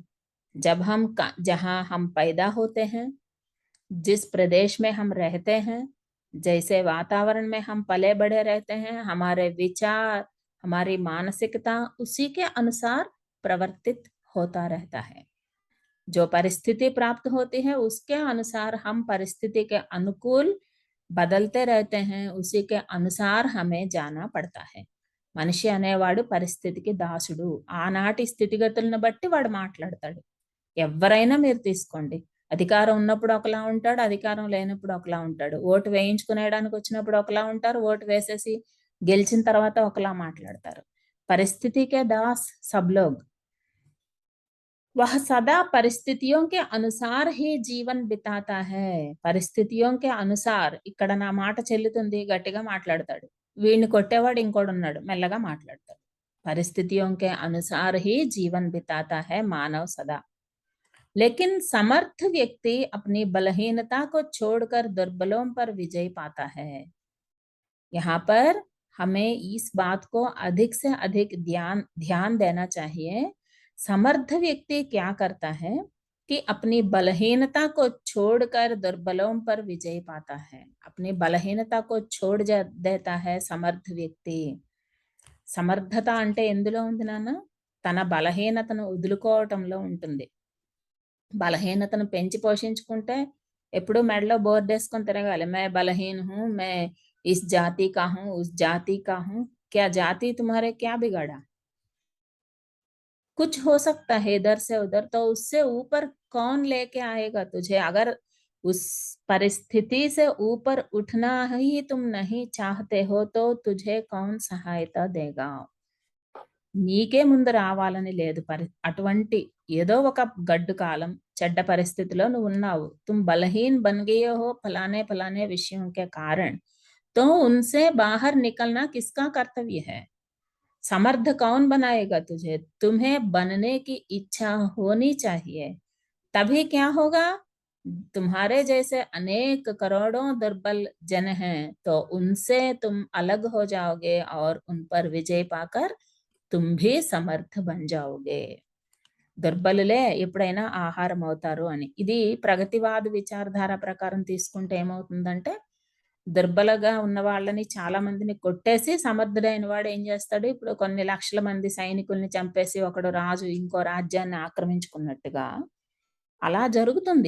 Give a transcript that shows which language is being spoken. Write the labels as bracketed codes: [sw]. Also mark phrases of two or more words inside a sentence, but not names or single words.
[hi] जब हम जहां हम पैदा होते हैं, जिस प्रदेश में हम रहते हैं, जैसे वातावरण में हम पले बढ़े रहते हैं, हमारे विचार, हमारी मानसिकता उसी के अनुसार प्रवर्तित होता रहता है। जो परिस्थिति प्राप्त होती है उसके अनुसार हम परिस्थिति के अनुकूल बदलते रहते हैं, उसी के अनुसार हमें जाना पड़ता है। [te] మనిషి అనేవాడు పరిస్థితికి దాసుడు. ఆనాటి స్థితిగతులను బట్టి వాడు మాట్లాడతాడు. ఎవరైనా మీరు తీసుకోండి. అధికారం ఉన్నప్పుడు ఒకలా ఉంటాడు, అధికారం లేనప్పుడు ఒకలా ఉంటాడు. ఓటు వేయించుకునేయడానికి వచ్చినప్పుడు ఒకలా ఉంటారు, ఓటు వేసేసి గెలిచిన తర్వాత ఒకలా మాట్లాడతారు. [hi] परिस्थिति के दास सब लोग. वह सदा परिस्थितियों के अनुसार ही जीवन बिताता है. परिस्थितियों के अनुसार [te] ఇక్కడ నా మాట చెల్లుతుంది గట్టిగా మాట్లాడతాడు. వీడిని కొట్టేవాడు ఇంకోడున్నాడు మెల్లగా మాట్లాడతాడు. [hi] परिस्थितियों के अनुसार ही जीवन बिताता है मानव सदा. लेकिन समर्थ व्यक्ति अपनी बलहीनता को छोड़कर दुर्बलों पर विजय पाता है. यहाँ पर हमें इस बात को अधिक से अधिक ध्यान देना चाहिए. समर्थ व्यक्ति क्या करता है कि अपनी बलहीनता को छोड़कर दुर्बलों पर विजय पाता है. अपनी बलहीनता को छोड़ देता है समर्थ व्यक्ति. [te] సమర్థత అంటే ఎందులో ఉంది నాన్న? తన బలహీనతను వదులుకోవటంలో ఉంటుంది. బలహీనతను పెంచి పోషించుకుంటే ఎప్పుడు మెడలో బోర్డేసుకొని తిరగాలి. [hi] मैं बलहीन हूँ, मैं इस जाति का हूँ, उस जाति का हूँ. क्या जाति तुम्हारे क्या बिगाड़ा? कुछ हो सकता है इधर से उधर, तो उससे ऊपर कौन लेके आएगा तुझे? अगर उस परिस्थिति से ऊपर उठना ही तुम नहीं चाहते हो तो तुझे कौन सहायता देगा? [te] నీకే ముందు రావాలని లేదు. అటువంటి ఏదో ఒక గడ్డు కాలం, చెడ్డ పరిస్థితిలో నువ్వున్నావు. [hi] तुम बलहीन बन गए हो फलाने फलाने विषयों के कारण, तो उनसे बाहर निकलना किसका कर्तव्य है? समर्थ कौन बनाएगा तुझे? तुम्हें बनने की इच्छा होनी चाहिए. तभी क्या होगा? तुम्हारे जैसे अनेक करोड़ों दुर्बल जन हैं, तो उनसे तुम अलग हो जाओगे और उन पर विजय पाकर तुम भी समर्थ बन जाओगे. [te] దుర్బలులే ఎప్పుడైనా ఆహారం అవుతారు అని. ఇది ప్రగతివాద విచారధార ప్రకారం తీసుకుంటే ఏమవుతుందంటే, దుర్బలగా ఉన్న వాళ్ళని చాలా మందిని కొట్టేసి సమర్థుడైన వాడు ఏం చేస్తాడు, ఇప్పుడు కొన్ని లక్షల మంది సైనికుల్ని చంపేసి ఒకడు రాజు ఇంకో రాజ్యాన్ని ఆక్రమించుకున్నట్టుగా అలా జరుగుతుంది.